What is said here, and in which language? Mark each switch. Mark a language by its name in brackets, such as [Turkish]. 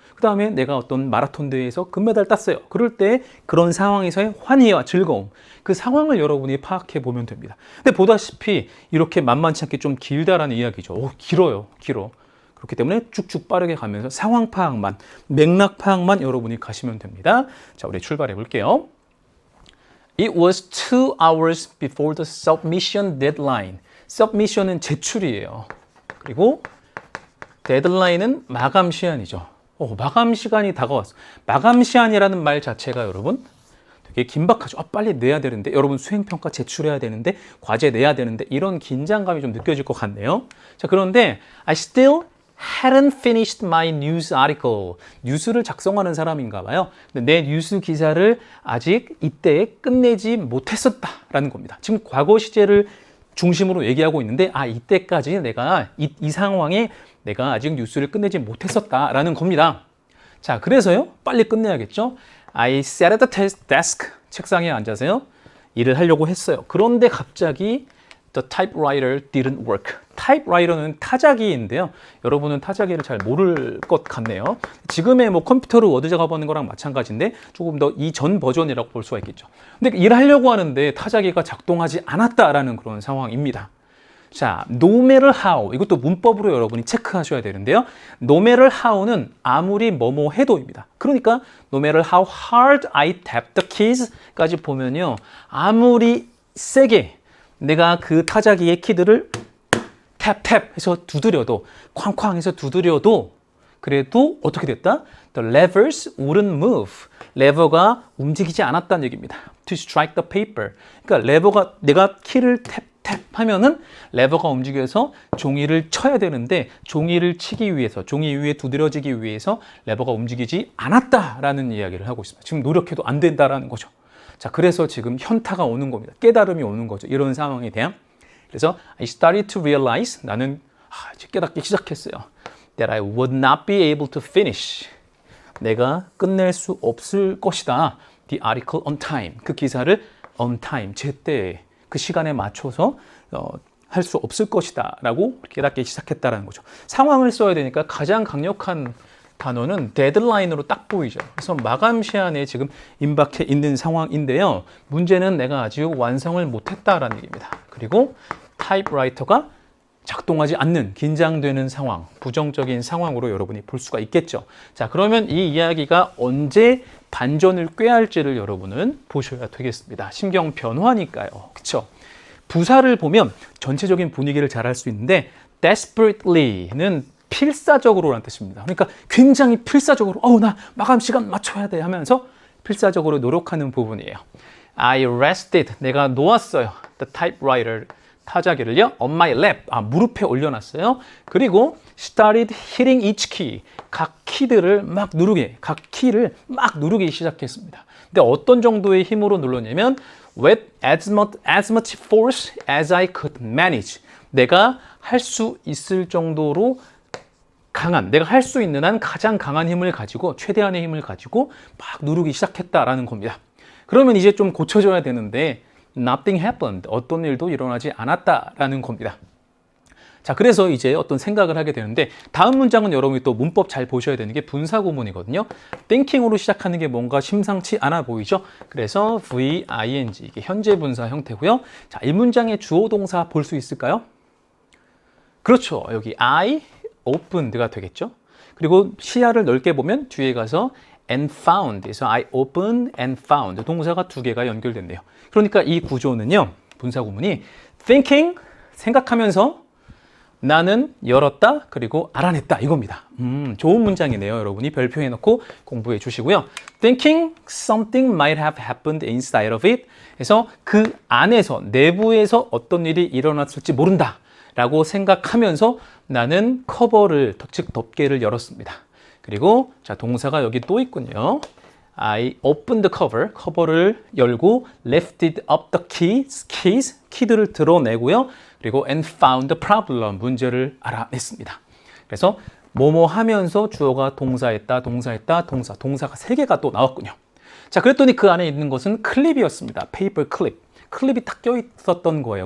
[Korean] 그 다음에 내가 어떤 마라톤 대회에서 금메달 땄어요. 그럴 때 그런 상황에서의 환희와 즐거움. 그 상황을 여러분이 파악해 보면 됩니다. 근데 보다시피 이렇게 만만치 않게 좀 길다라는 이야기죠. 길어요. 길어. 그렇기 때문에 쭉쭉 빠르게 가면서 상황 파악만, 맥락 파악만 여러분이 가시면 됩니다. 자, 우리 출발해 볼게요. [English] It was 2 hours before the submission deadline. [Korean] submission은 제출이에요. 그리고 deadline은 마감 시한이죠. 마감 시간이 다가왔어. 마감 시한이라는 말 자체가 여러분 되게 긴박하죠. 빨리 내야 되는데, 여러분 수행평가 제출해야 되는데, 과제 내야 되는데, 이런 긴장감이 좀 느껴질 것 같네요. 자, 그런데 [English] I still hadn't finished my news article. [Korean] 뉴스를 작성하는 사람인가 봐요. 근데 내 뉴스 기사를 아직 이때 끝내지 못했었다라는 겁니다. 지금 과거 시제를 중심으로 얘기하고 있는데 이때까지 내가 이 상황에 내가 아직 뉴스를 끝내지 못했었다라는 겁니다. 자, 그래서요. 빨리 끝내야겠죠. [English] I sat at the desk. [Korean] 책상에 앉아서요. 일을 하려고 했어요. 그런데 갑자기 [English] The typewriter didn't work. [Korean] 타입라이터는 타자기인데요. 여러분은 타자기를 잘 모를 것 같네요. 지금의 컴퓨터로 워드 작업하는 거랑 마찬가지인데 조금 더 이전 버전이라고 볼 수가 있겠죠. 근데 일하려고 하는데 타자기가 작동하지 않았다라는 그런 상황입니다. [English] 자, no matter how. [Korean] 이것도 문법으로 여러분이 체크하셔야 되는데요. no matter how는 아무리 뭐뭐 해도입니다. 그러니까 [English] no matter how hard I tap the keys까지 보면요. [Korean] 아무리 세게 내가 그 타자기의 키들을 탭탭 해서 두드려도, 쾅쾅 해서 두드려도 그래도 어떻게 됐다? [English] The levers wouldn't move. [Korean] 레버가 움직이지 않았다는 얘기입니다. [English] To strike the paper. [Korean] 그러니까 레버가, 내가 키를 탭탭 하면은 레버가 움직여서 종이를 쳐야 되는데 종이를 치기 위해서, 종이 위에 두드려지기 위해서 레버가 움직이지 않았다라는 이야기를 하고 있습니다. 지금 노력해도 안 된다라는 거죠. 자, 그래서 지금 현타가 오는 겁니다. 깨달음이 오는 거죠. 이런 상황에 대한. 그래서 [English] I started to realize, [Korean] 나는 이제 깨닫기 시작했어요. [English] That I would not be able to finish. [Korean] 내가 끝낼 수 없을 것이다. [English] The article on time. [Korean] 그 기사를 on time, 제때, 그 시간에 맞춰서 할 수 없을 것이다 라고 깨닫기 시작했다는 거죠. 상황을 써야 되니까 가장 강력한 단어는 데드라인으로 딱 보이죠. 그래서 마감 시한에 지금 임박해 있는 상황인데요. 문제는 내가 아직 완성을 못했다라는 얘기입니다. 그리고 타입라이터가 작동하지 않는 긴장되는 상황, 부정적인 상황으로 여러분이 볼 수가 있겠죠. 자, 그러면 이 이야기가 언제 반전을 꾀할지를 여러분은 보셔야 되겠습니다. 심경 변화니까요. 그렇죠? 부사를 보면 전체적인 분위기를 잘 알 수 있는데 desperately는 필사적으로라는 뜻입니다. 그러니까 굉장히 필사적으로 나 마감 시간 맞춰야 돼 하면서 필사적으로 노력하는 부분이에요. [English] I rested, [Korean] 내가 놓았어요. [English] The typewriter, [Korean] 타자기를요. [English] On my lap, [Korean] 무릎에 올려놨어요. 그리고 [English] started hitting each key, [Korean] 각 키들을 막 누르게, 각 키를 막 누르기 시작했습니다. 근데 어떤 정도의 힘으로 눌렀냐면 [English] with as much force as I could manage. [Korean] 내가 할 수 있을 정도로 강한, 내가 할 수 있는 한 가장 강한 힘을 가지고, 최대한의 힘을 가지고 막 누르기 시작했다라는 겁니다. 그러면 이제 좀 고쳐져야 되는데 [English] nothing happened. [Korean] 어떤 일도 일어나지 않았다라는 겁니다. 자, 그래서 이제 어떤 생각을 하게 되는데 다음 문장은 여러분이 또 문법 잘 보셔야 되는 게 분사구문이거든요. thinking으로 시작하는 게 뭔가 심상치 않아 보이죠? 그래서 V-ing, 이게 현재 분사 형태고요. 자, 이 문장의 주어 동사 볼 수 있을까요? 그렇죠. 여기 I opened가 되겠죠. 그리고 시야를 넓게 보면 뒤에 가서 and found, 그래서 [English] I opened and found, [Korean] 동사가 두 개가 연결됐네요. 그러니까 이 구조는요, 분사구문이 thinking, 생각하면서 나는 열었다, 그리고 알아냈다, 이겁니다. 좋은 문장이네요. 여러분이 별표 해놓고 공부해 주시고요. [English] Thinking something might have happened inside of it. [Korean] 그래서 그 안에서, 내부에서 어떤 일이 일어났을지 모른다 라고 생각하면서 나는 커버를, 즉 덮개를 열었습니다. 그리고 자, 동사가 여기 또 있군요. [English] I opened the cover, [Korean] 커버를 열고 [English] lifted up the keys, [Korean] 키들을 드러내고요. 그리고 [English] and found the problem, [Korean] 문제를 알아냈습니다. 그래서 뭐뭐 하면서 주어가 동사했다, 동사가 3개가 또 나왔군요. 자, 그랬더니 그 안에 있는 것은 클립이었습니다. 페이퍼 클립. 클립이 딱 껴있었던 거예요.